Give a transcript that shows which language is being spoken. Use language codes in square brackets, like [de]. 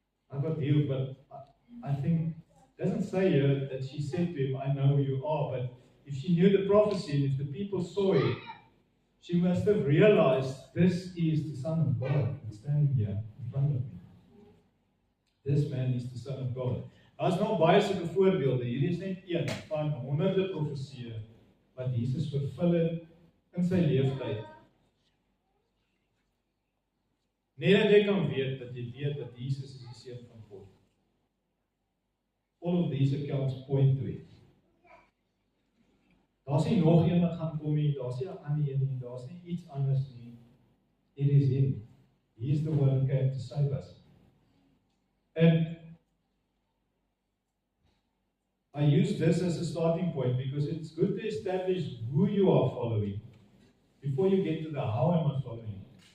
[en] I got healed, but I think it doesn't say here that she said to him, I know who you are, but if she knew the prophecy and if the people saw it, she must have realized this is the Son of God standing here in front of me. This man is the Son of God. [af] Daar's nog baie sulke voorbeelde. Hierdie is net een van honderde profesieë wat Jesus vervul het in sy lewenstyd. Net dat jy kan weet dat jy weet dat Jesus is die seun van God. [en] All of these accounts point to it. [af] Daar's nie nog een wat gaan kom nie, daar's nie 'n ander een nie, daar's nie iets anders nie. [en] It is him. He is the one who came to save us. And I use this as a starting point because it's good to establish who you are following before you get to the how am I following.